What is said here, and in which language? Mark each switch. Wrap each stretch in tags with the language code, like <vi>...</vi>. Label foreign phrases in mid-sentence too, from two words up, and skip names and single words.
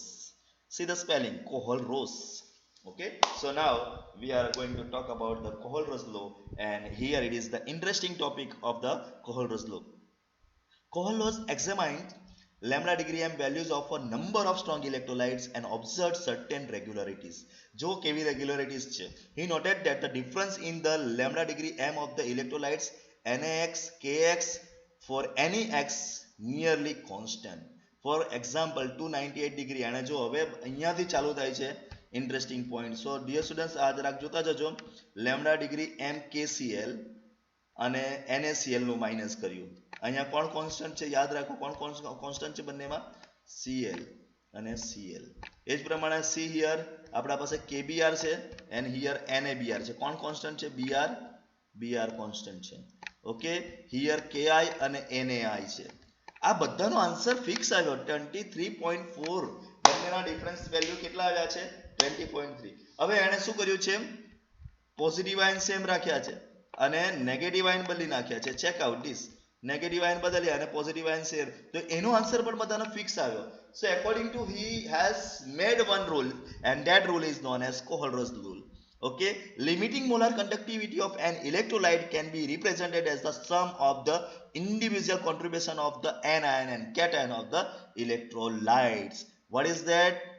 <en>See the spelling, Kohlrausch. Okay, so now we are going to talk about the Kohlrausch law, and here it is the interesting topic of the Kohlrausch law. Kohlrausch examined lambda degree m values of a number of strong electrolytes and observed certain regularities.</en> <gu>જો કેવી regularities છે,</gu> <en>he noted that the difference in the lambda degree m of the electrolytes NaX, Kx for any x nearly constant. For example 298 degree,</en> <gu>અને જો હવે અહીંયાથી ચાલુ થાય છે interesting point.</gu> <en>So dear students,</en> <gu>આ જરાક જોતા જજો.</gu> <en>lambda degree m</en> <gu>KCl અને NaCl નું માઇનસ કર્યું. અહીંયા કોણ કોન્સ્ટન્ટ છે યાદ રાખો, કોણ કોન્સ્ટન્ટ છે બંનેમાં? Cl અને Cl. એ જ પ્રમાણે C હિયર આપણા પાસે KBr છે</gu> <en>and here</en> <gu>NaBr છે. કોણ કોન્સ્ટન્ટ છે? Br કોન્સ્ટન્ટ છે.</gu> <en>okay, here</en> <gu>Ki અને NaI છે. આ બધાનો</gu> <en>answer fix</en> <gu>આવ્યો 23.4. બંનેના</gu> <en>difference value</en> <gu>કેટલા આવ્યા છે? 20.3. હવે એણે શું કર્યું છે?</gu> <en>positive ion same</en> <gu>રાખ્યા છે અને</gu> <en>negative ion</en> <gu>બદલી નાખ્યા છે.</gu> <en>check out this. negative ion</en> <gu>બદલ્યા અને</gu> <en>positive ion</en> <gu>શેર, તો એનો આન્સર પણ બધાનો ફિક્સ આવ્યો.</gu> <en>so according to he has made one rule, and that rule is known as Kohlrausch rule. Okay, limiting molar conductivity of an electrolyte can be represented as the sum of the individual contribution of the anion and cation of the electrolytes. What is that?</en>